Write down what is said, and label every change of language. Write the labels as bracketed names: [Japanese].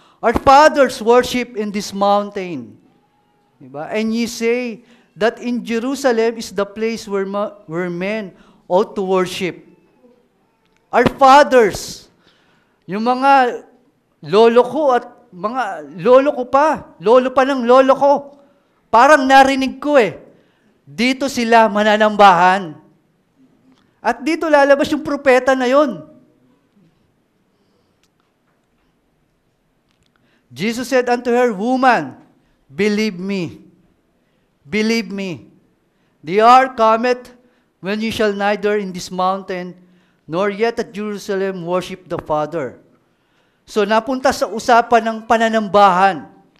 [English] Our fathers worship in this mountain. [Filipino] Diba? [English] And ye say that in Jerusalem is the place where men ought to worship. Our fathers, [Filipino] yung mga lolo ko at mga lolo ko pa, lolo pa ng lolo ko, parang narinig ko eh, dito sila mananambahan. At dito lalabas yung propeta na yon. [English] Jesus said unto her, Woman, believe me. Believe me. The hour cometh when you shall neither in this mountain, nor yet at Jerusalem worship the Father. [Filipino] So napunta sa usapan ng pananambahan.